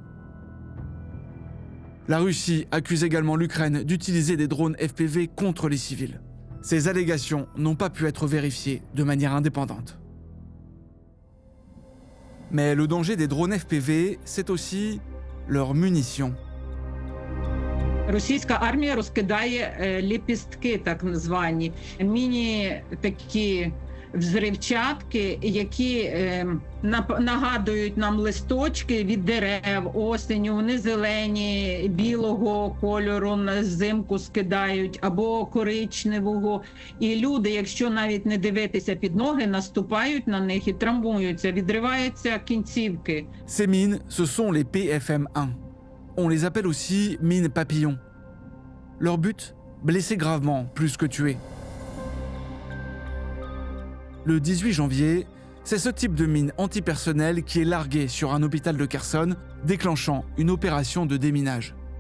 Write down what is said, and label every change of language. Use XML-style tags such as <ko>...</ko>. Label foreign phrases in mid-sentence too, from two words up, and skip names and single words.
<fr>La Russie accuse également l'Ukraine d'utiliser des drones FPV contre les civils. Ces allégations n'ont pas pu être vérifiées de manière indépendante. Mais le danger des drones FPV, c'est aussi leurs munitions.</fr> <uk>Російська армія розкидає ліпістки, так звані, міні-такі взривчатки, які нагадують нам листочки від дерев осінню, вони зелені, білого кольору взимку скидають, або коричневого. І люди, якщо навіть не дивитися під ноги, наступають на них і травмуються, відриваються кінцівки.</uk> <fr>Ces mines, ce sont les PFM-1. On les appelle aussi mines papillons. Leur but, blesser gravement plus que tuer. Le 18 janvier, c'est ce type de mine antipersonnelle qui est larguée sur un hôpital de Kherson, déclenchant une opération de déminage.</fr>